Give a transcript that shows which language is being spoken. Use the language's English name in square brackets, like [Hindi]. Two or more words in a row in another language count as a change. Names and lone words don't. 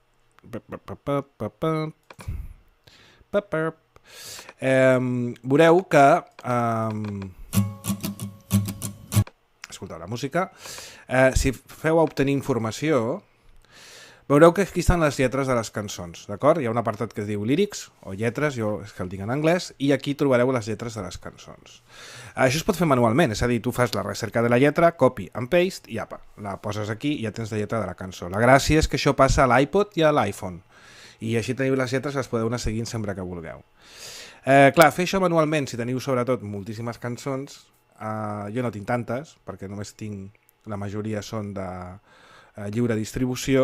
[Catalan] veureu que escolteu la música, si feu a obtenir informació veureu que aquí estan les lletres de les cançons, d'acord? Hi ha un apartat que es diu lyrics o lletres, jo és que el tinc en anglès, i aquí trobareu les lletres de les cançons. Això es pot fer manualment, és a dir, tu fas la recerca de la lletra, [English] copy and paste [Catalan] i apa, la poses aquí i ja tens la lletra de la cançó. La gràcia és que això passa a l'iPod i a l'iPhone i així teniu les lletres, les podeu anar seguint sempre que vulgueu. Clar, fer això manualment, si teniu sobretot moltíssimes cançons, jo no tinc tantes, perquè només tinc, la majoria són de lliure distribució.